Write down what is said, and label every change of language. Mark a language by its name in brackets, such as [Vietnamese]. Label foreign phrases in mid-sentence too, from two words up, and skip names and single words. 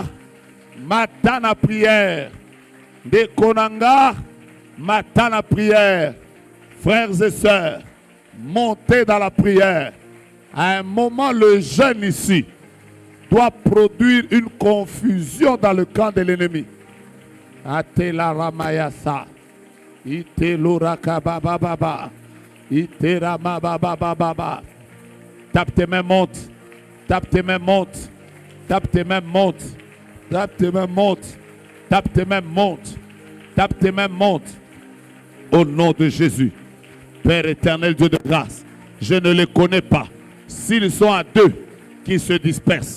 [French] Matin la prière. De Konanga. Matin la prière. Frères et sœurs, montez dans la prière. À un moment, le jeûne ici doit produire une confusion dans le camp de l'ennemi. Atela ramayasa. Ite loraka baba baba. Ite rama baba baba. Tape tes mains, monte. Tape tes mains, monte. Tape tes mains, monte. Tape tes mains, monte. Tape tes mains, monte. Tape tes mains, monte. Au nom de Jésus. Père éternel, Dieu de grâce, je ne les connais pas. S'ils sont à 2, qu'ils se dispersent.